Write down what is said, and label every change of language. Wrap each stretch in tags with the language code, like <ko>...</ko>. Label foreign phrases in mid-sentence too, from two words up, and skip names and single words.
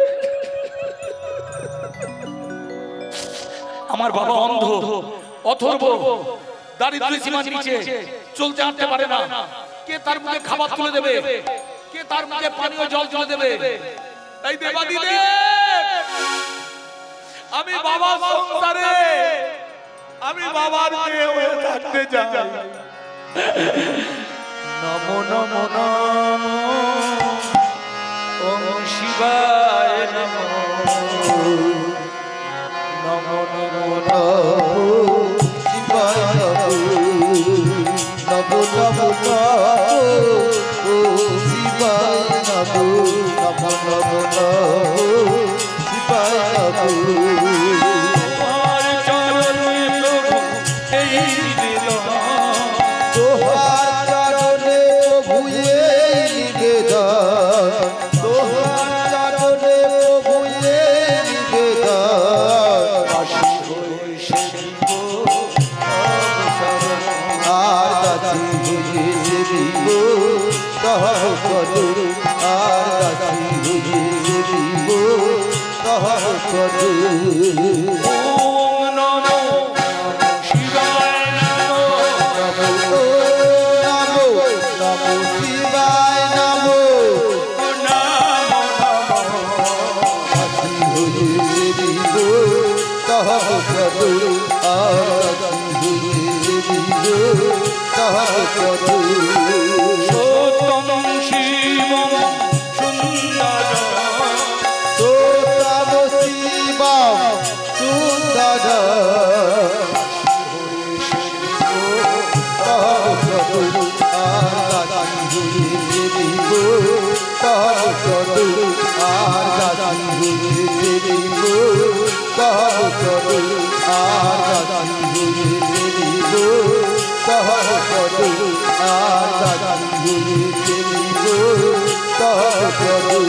<bn>আমার বাবা অন্ধ অথর্ব, দারিদ্র সীমার নিচে, চলতে হাঁটতে পারে না। কে তার মুখে খাবার তুলে দেবে? কে তার মুখে পানীয় জল তুলে দেবে? তাই দেবাদিদেব, আমি বাবার সংসারে, আমি বাবার মেয়ে হয়ে থাকতে চাই।</bn> <sa>নমো নমো নমো ওম শিবায় নমো, নমো নমো নমো শিবায় নমো, নমো নমো নমো শিবায় নমো, নমো নমো নমো শিবায় নমো।</sa> <bn>তোমার চরণে প্রভু এই নিবেদন, তোহার চরণে প্রভু এই নিবেদন, তোহার চরণে প্রভু এই নিবেদন। দাসী হয়ে সেবিব অবসরণ, আর দাসী হয়ে সেবিব তব চরণ, আর দাসী হয়ে সেবিব তব চরণ।</bn> <sa>ওম নমো শিবায় নমো, নমো নমো নমো শিবায় নমো, নমো নমো</sa> <bn>দাসী হয়ে সেবিব তব চরণ, আর দাসী হয়ে সেবিব তব চরণ।</bn> <sa>সত্যং শিবম সুন্দরম,</sa> <bn>তোতাব শিবম সুন্দর, তব চরণ, আর দাসী হয়ে সেবিব তব চরণ, আর দাসী হয়ে সেবিব তব চরণ, আর দাসী হয়ে সেবিব তব চরণ, আর দাসী হয়ে সেবিব তব চরণ।</bn>